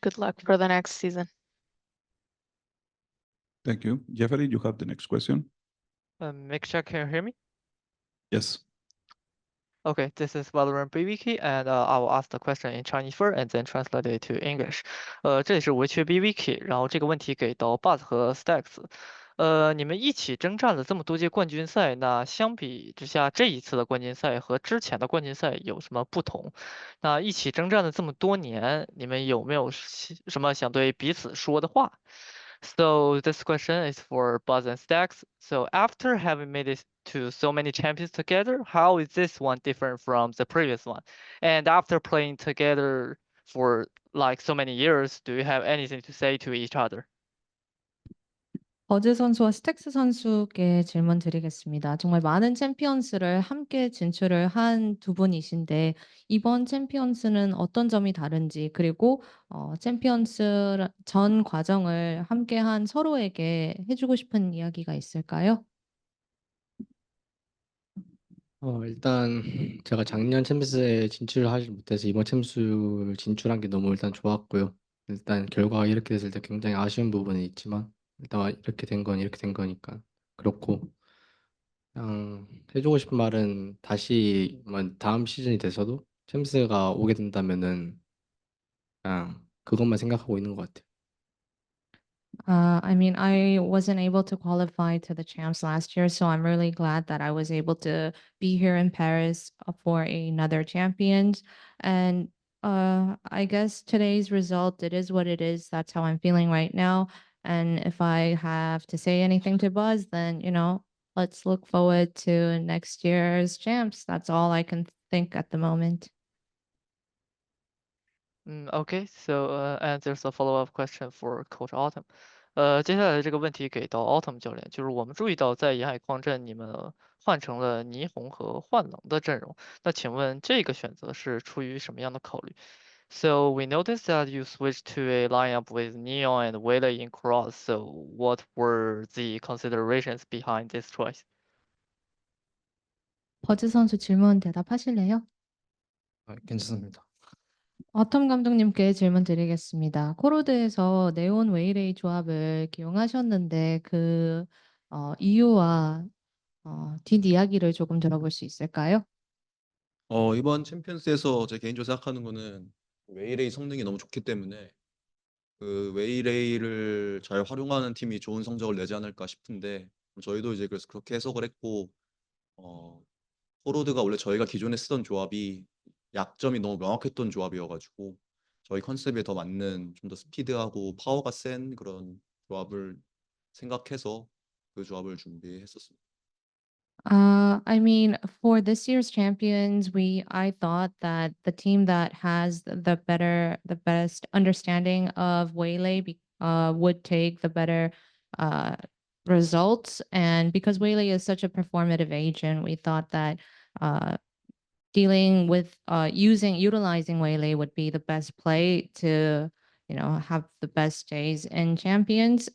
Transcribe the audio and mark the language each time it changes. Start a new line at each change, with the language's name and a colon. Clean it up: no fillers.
English: Good luck for the next season. Thank you. Jeffrey, you have the next question. Make sure can you hear me? Yes. Okay, this is Valorant BVK, and I will ask the question in Chinese first and then translate it to English.
Chinese: 这里是围棋 BVK，然后这个问题给到 Buzz 和 Stacks。你们一起征战了这么多届冠军赛，那相比之下，这一次的冠军赛和之前的冠军赛有什么不同？那一起征战了这么多年，你们有没有什么想对彼此说的话？
English: So this question is for Buzz and Stacks. So after having made it to so many champions together, how is this one different from the previous one? And after playing together for like so many years, do you have anything to say to each other?
Korean: 버즈 선수와 스택스 선수께 질문 드리겠습니다. 정말 많은 챔피언스를 함께 진출을 한 두 분이신데 이번 챔피언스는 어떤 점이 다른지 그리고 챔피언스 전 과정을 함께한 서로에게 해주고 싶은 이야기가 있을까요? 일단 제가 작년 챔스에 진출을 하지 못해서 이번 챔스 진출한 게 너무 일단 좋았고요. 일단 결과가 이렇게 됐을 때 굉장히 아쉬운 부분은 있지만 일단 이렇게 된 건 이렇게 된 거니까 그렇고 그냥 해주고 싶은 말은 다시 다음 시즌이 돼서도 챔스가 오게 된다면은 그냥 그것만 생각하고 있는 것 같아요.
English: I mean, I wasn't able to qualify to the champs last year, so I'm really glad that I was able to be here in Paris for another champions. And I guess today's result, it is what it is. That's how I'm feeling right now. And if I have to say anything to Buzz, then let's look forward to next year's champs. That's all I can think at the moment. Okay, so and there's a follow-up question for Coach Autumn.
Chinese: 接下来的这个问题给到 Autumn 教练，就是我们注意到在沿海矿镇你们换成了霓虹和幻冷的阵容，那请问这个选择是出于什么样的考虑？
English: So we noticed that you switched to a lineup with Neon and Waylay in cross. So what were the considerations behind this choice?
Korean: 버즈 선수 질문 대답하실래요? 괜찮습니다. 어텀 감독님께 질문 드리겠습니다. 코로드에서 네온 웨이레이 조합을 기용하셨는데 그 이유와 뒷이야기를 조금 들어볼 수 있을까요? 이번 챔피언스에서 제 개인적으로 생각하는 거는 웨이레이 성능이 너무 좋기 때문에 그 웨이레이를 잘 활용하는 팀이 좋은 성적을 내지 않을까 싶은데 저희도 이제 그래서 그렇게 해석을 했고 포로드가 원래 저희가 기존에 쓰던 조합이 약점이 너무 명확했던 조합이어가지고 저희 컨셉에 더 맞는 좀 더 스피드하고 파워가 센 그런 조합을 생각해서 그 조합을 준비했었습니다.
English: I mean, for this year's champions, I thought that the team that has the best understanding of Waylay would take the better results. And because Waylay is such a performative agent, we thought that dealing with utilizing Waylay would be the best play to have the best days in champions.